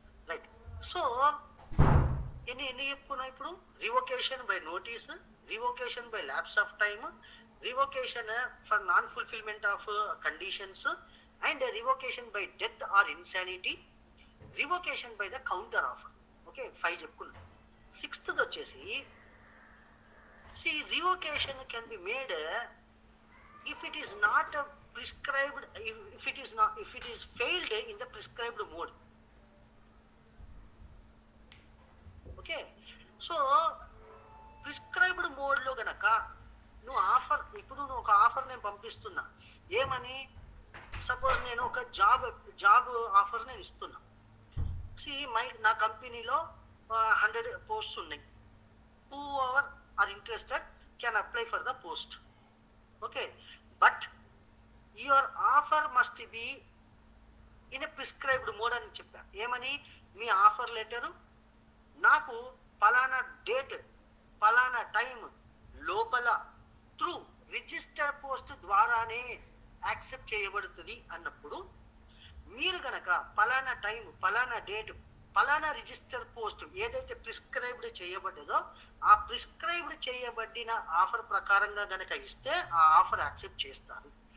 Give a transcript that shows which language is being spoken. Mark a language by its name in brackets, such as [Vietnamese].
[Telugu] Right. So ఎన్ని చెప్పుకున్నాం ఇప్పుడు? [English] Revocation by notice, revocation by lapse of time, revocation for non fulfilment of conditions, and revocation by death or insanity, revocation by the counter offer. [Telugu] Okay, 5 చెప్పుకున్నాం. [English] 6th [Telugu] వచ్చేసి [English] Revocation can be made if it is not prescribed, if it is failed in the prescribed mode. [Telugu] Okay, so prescribed మోడ్లో గనక నువ్వు offer, ఇప్పుడు నువ్వు ఒక offer నేను పంపిస్తున్నా, ఏమని? సపోజ్ నేను ఒక జాబ్ ఆఫర్ నేను ఇస్తున్నా. నా కంపెనీలో 100 పోస్ట్స్ ఉన్నాయి. [English] whoever are interested can apply for the post. Okay, but your offer must be in a prescribed mode [Telugu] అని చెప్పా. ఏమని? మీ ఆఫర్ లెటర్ నాకు పలానా డేట్ పలానా టైం లోపల త్రూ రిజిస్టర్ పోస్ట్ ద్వారానే యాక్సెప్ట్ చేయబడుతుంది అన్నప్పుడు, మీరు కనుక పలానా టైం పలానా డేట్ పలానా రిజిస్టర్ పోస్ట్ ఏదైతే ప్రిస్క్రైబ్డ్ చేయబడ్డదో ఆ ప్రిస్క్రైబ్డ్ చేయబడిన ఆఫర్ ప్రకారంగా గనక ఇస్తే ఆ ఆఫర్ యాక్సెప్ట్ చేస్తారు.